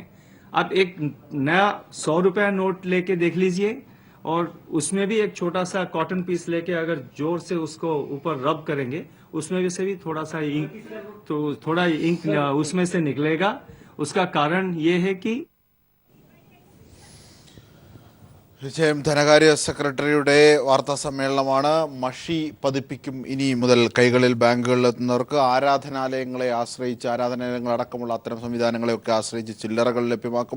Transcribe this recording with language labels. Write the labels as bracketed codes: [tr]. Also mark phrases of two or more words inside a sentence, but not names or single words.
[hi] आप एक नया 100 रुपया नोट लेके देख लीजिए और उसमें भी एक छोटा सा कॉटन पीस लेके अगर जोर से उसको ऊपर रब करेंगे उसमें भी से भी थोड़ा सा इंक, तो थोड़ा इंक उसमें से निकलेगा। उसका कारण ये है कि [ml] തീർച്ചയായും ധനകാര്യ സെക്രട്ടറിയുടെ വാർത്താ സമ്മേളനമാണ്. മഷി പതിപ്പിക്കും ഇനി മുതൽ കൈകളിൽ ബാങ്കുകളിലെത്തുന്നവർക്ക്. ആരാധനാലയങ്ങളെ ആശ്രയിച്ച്, ആരാധനാലയങ്ങളടക്കമുള്ള അത്തരം സംവിധാനങ്ങളെയൊക്കെ ആശ്രയിച്ച് ചില്ലറകൾ ലഭ്യമാക്കും.